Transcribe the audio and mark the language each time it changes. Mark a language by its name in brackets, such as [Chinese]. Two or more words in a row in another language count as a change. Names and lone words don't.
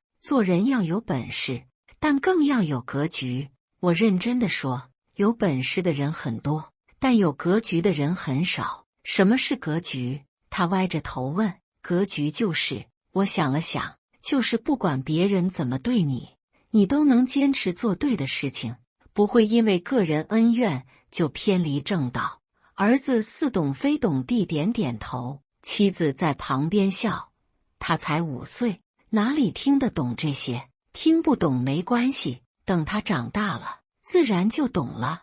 [Chinese] 做人要有本事，但更要有格局。我認真地說，有本事的人很多，但有格局的人很少。什麼是格局？他歪着頭問。格局就是……我想了想，就是不管別人怎麼對你，你都能堅持做對的事情，不會因為個人恩怨就偏離正道。兒子似懂非懂地點點頭，妻子在旁邊笑。他才5歲，哪裡聽得懂這些？聽不懂沒關係，等他長大了，自然就懂了。